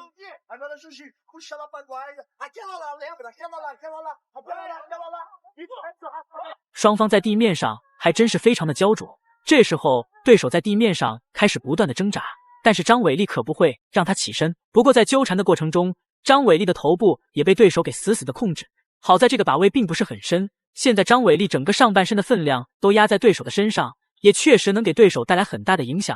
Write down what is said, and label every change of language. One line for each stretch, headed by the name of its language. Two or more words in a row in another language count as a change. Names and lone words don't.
Portuguese: Agora é o jiu-jitsu. Puxa lá pra guarda. Aquela lá, lembra? Aquela lá. Aquela lá.
Chinese: 双方在地面上还真是非常的焦灼。这时候，对手在地面上开始不断的挣扎，但是张伟丽可不会让他起身。不过在纠缠的过程中，张伟丽的头部也被对手给死死的控制。好在这个把位并不是很深，现在张伟丽整个上半身的分量都压在对手的身上，也确实能给对手带来很大的影响。